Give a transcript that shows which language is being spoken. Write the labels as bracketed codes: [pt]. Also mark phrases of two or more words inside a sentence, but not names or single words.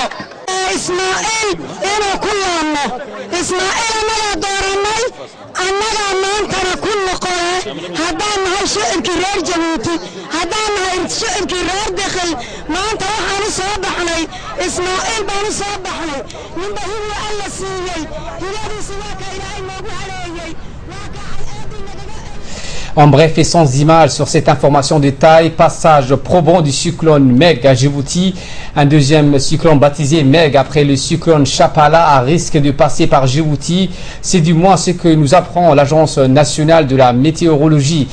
[so] ismaaciil inuu ku laanno ismaaciil annagaa doorannay annagaa maantana ku noqone haddaan nahay shicibkii reer jabuuti haddaan nahay shicibkii reer dekhil maanta waxaan u soo baxnay ismaaciil baan u soo baxnay ninba hilwa alla siiyey hiladiisi waa ka ilaahay noogu haleeyey waa [fr] En bref et sans images sur cette information de taille, passage probant du cyclone Meg à Djibouti. Un deuxième cyclone baptisé Meg après le cyclone Chapala à risque de passer par Djibouti. C'est du moins ce que nous apprend l'Agence nationale de la météorologie.